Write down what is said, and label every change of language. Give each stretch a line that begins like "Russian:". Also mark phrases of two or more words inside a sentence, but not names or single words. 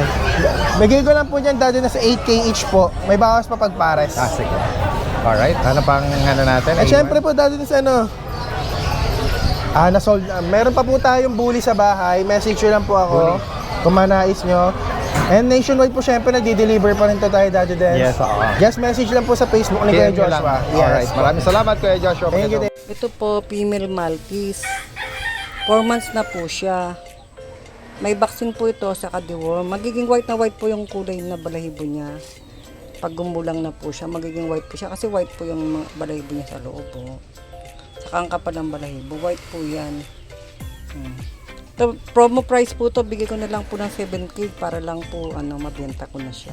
Filipino: Bigay ko lang po dyan dati na sa 8K each po. May bawas pa pag pares. Sige. Alright, ano pang ano natin? At syempre po dati sa ano, na-sold. Meron pa po tayong bully sa bahay. Message nyo lang po ako kung manais nyo. And nationwide po syempre nagdi-deliver pa rin to tayo Daddy Dance. Yes, oo.
English: Just message
Filipino: lang po sa Facebook ni Kuya PM nyo lang. Joshua. Alright, maraming salamat Kuya Joshua.
English: Thank you.
Filipino: Ito po,
English: female Maltese.
Filipino: 4 months na po siya. May vaccine po ito sa deworm. Magiging white na white po yung kulay na balahibo niya. Pag gumulang na po siya, magiging white po siya. Kasi white po yung mga balahibo niya sa loob po. Saka ang kapal ng balahibo, white po yan. So,
English: promo price
Filipino: po to, bigay ko na lang po ng 7K para lang po mabenta ko na siya.